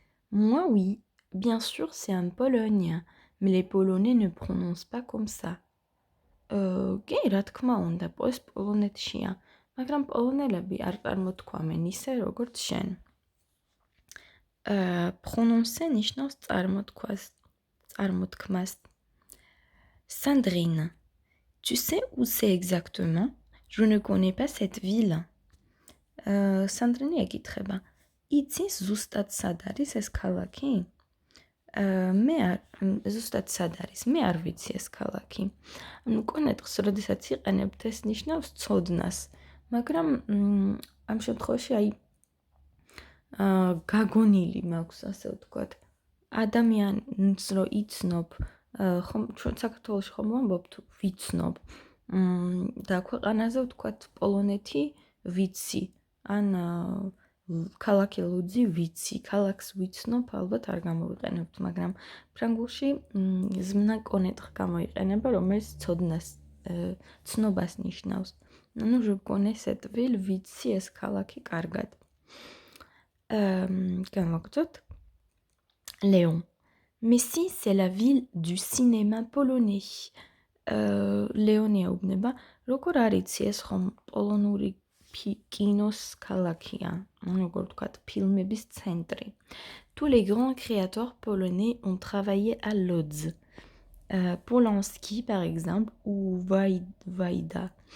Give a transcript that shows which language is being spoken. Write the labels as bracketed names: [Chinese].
[French] Moi oui, bien sûr c'est en Pologne, mais les Polonais ne prononcent pas comme ça. [Georgian] კი, რა თქმა უნდა, ეს პოლონეთშია, მაგრამ პოლონელები არ წარმოთქვამენ ისე როგორც შენ. Prononcer ნიშნავს წარმოთქმას. Sandrine. [French] Tu sais où c'est exactement? Je ne connais pas cette ville. [Georgian] Sandrine ეკითხება. იცის ზუსტად სად არის ეს ქალაქი? მე ზუსტად სად არის? მე არ ვიცი ეს ქალაქი. ანუ connaître-ს, როდესაც იყენებთ, ეს ნიშნავს ცოდნას, მაგრამ ამ შემთხვევაში გაგონილი მაქვს, ასე ვთქვათ. ადამიანს რო იცნობ, ხომ ჩვენ საქართველოში ხომ ვამბობთ ვიცნობ. და ქვეყანაზე ვთქვათ პოლონეთი ვიცი, ან ქალაქი ლუძი ვიცი, ქალაქს ვიცნობ, ალბათ არ გამოვიყენებთ, მაგრამ ფრანგულში ზმნა connaître გამოიყენება, რომელიც ცოდნას, ცნობას ნიშნავს. ანუ [French] je connais cette ville, [Georgian] ვიცი ეს ქალაქი კარგად. გამოგწოთ. Léon. [French] Mais si c'est la ville du cinéma polonais. [Georgian] Léonie ეუბნება, როგორ არ იცი ეს ხომ პოლონური კინოს ქალაქია, როგორ ვთქვათ, ფილმების ცენტრი. [French] Tous les grands créateurs polonais ont travaillé à Lodz. Polanski par exemple ou Wajda.